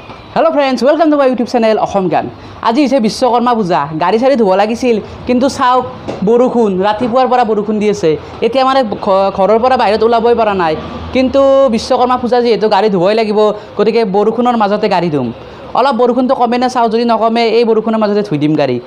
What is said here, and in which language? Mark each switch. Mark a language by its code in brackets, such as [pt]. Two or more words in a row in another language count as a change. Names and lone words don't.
[en] hello friends welcome to my YouTube channel अहम ज्ञान। [as] आज হৈছে বিশ্বকৰ্মা পূজা। গাড়ী চাৰি ধুব লাগিছিল কিন্তু চাওক বৰষুণ ৰাতিপুৱাৰ পৰা বৰষুণ দি আছে। এতিয়া মানে ঘৰৰ পৰা বাহিৰত ওলাবই পৰা নাই। কিন্তু বিশ্বকৰ্মা পূজা যেহেতু গাড়ী ধুবই লাগিব গতিকে বৰষুণৰ মাজতে গাড়ী ধুম। অলপ বৰষুণটো কমে না চাও, যদি নকমে এই বৰষুণৰ মাজতে ধুই দিম গাড়ী।